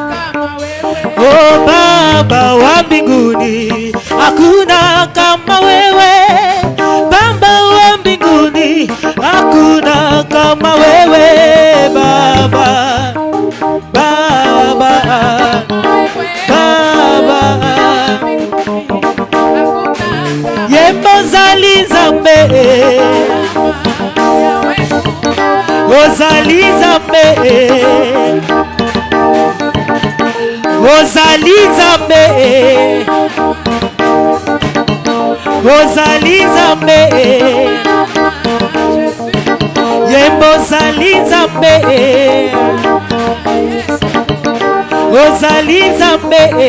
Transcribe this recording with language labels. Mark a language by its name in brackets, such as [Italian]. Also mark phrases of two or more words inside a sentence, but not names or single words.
[Swahili] kama wewe Oh Baba wa mbinguni hakuna kama wewe Baba wa mbinguni hakuna kama wewe Baba Baba Baba [Lingala] Yembo zali Nzambe Ozali Nzambe Ozali Nzambe Ozali Nzambe Yembo zali Nzambe Ozali Nzambe